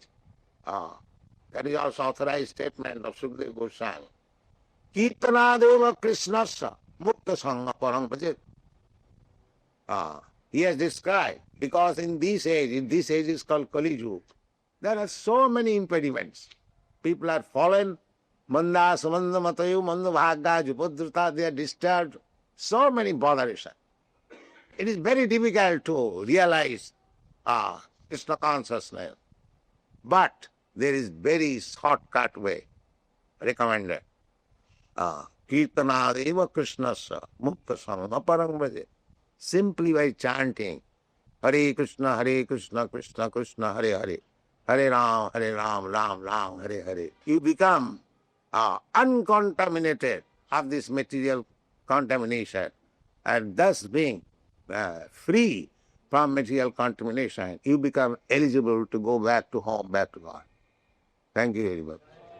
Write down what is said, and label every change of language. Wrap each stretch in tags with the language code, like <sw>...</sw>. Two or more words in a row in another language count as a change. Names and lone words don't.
<en>That is also authorized statement of Sukadeva Goswami.</en> <sa>Kirtanadeva Krishnasya Mukta Sangha Parang Bhajet.</sa> <en>He has described, because in this age is called Kali Yuga, there are so many impediments. People are fallen,</en> <sa>manda, samanda, matayu, manda, bhagga, jupadruta,</sa> <en>they are disturbed, so many botheration. It is very difficult to realize Krishna consciousness. But there is very shortcut way recommended.</en> <sa>Kirtanadeva Krishnasya Mukta Sangha Parang Bhajet.</sa> <en>Simply by chanting Hare Krishna, Krishna Krishna, Hare Hare, Hare Ram, Ram Ram, Hare Hare. You become uncontaminated of this material contamination, and thus being free from material contamination, you become eligible to go back to home, back to God. Thank you very much.</en>